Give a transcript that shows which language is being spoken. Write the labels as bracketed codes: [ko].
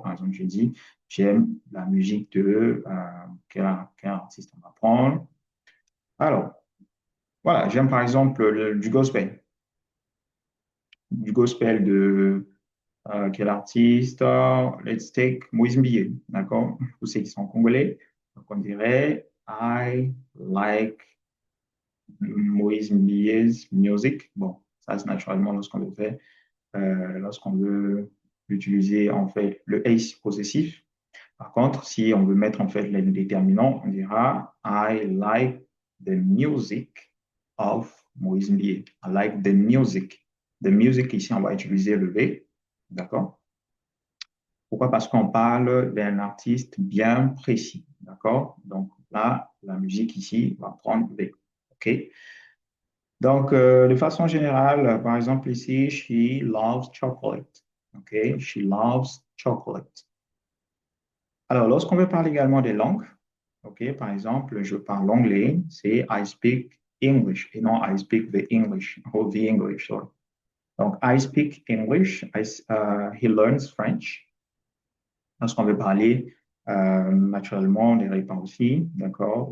[fr] Par exemple, je dis, j'aime la musique de quel artiste on va prendre. Alors, voilà, j'aime par exemple du gospel. Du gospel de quel artiste? [en] Let's take [fr] Moïse Mbié. D'accord? Pour ceux qui sont congolais. Donc, on dirait, [en] I like Moïse Mbié's music. [fr] Bon, ça, c'est naturellement lorsqu'on le fait. Lorsqu'on veut utiliser en fait le ace possessif. Par contre, si on veut mettre en fait les déterminants, on dira [en] I like the music of Moïse Mbié. I like the music. The music, [fr] ici, on va utiliser le V. D'accord? Pourquoi? Parce qu'on parle d'un artiste bien précis. D'accord? Donc là, la musique ici va prendre V. OK? Donc, de façon générale, par exemple ici, [en] she loves chocolate. [fr] OK? [en] She loves chocolate. [fr] Alors, lorsqu'on veut parler également des langues, OK? Par exemple, je parle anglais, c'est [en] I speak English [fr] et non [en] I speak the English or the English. Sorry. Donc, I speak English, he learns French. [fr] Lorsqu'on veut parler naturellement des repas aussi, d'accord?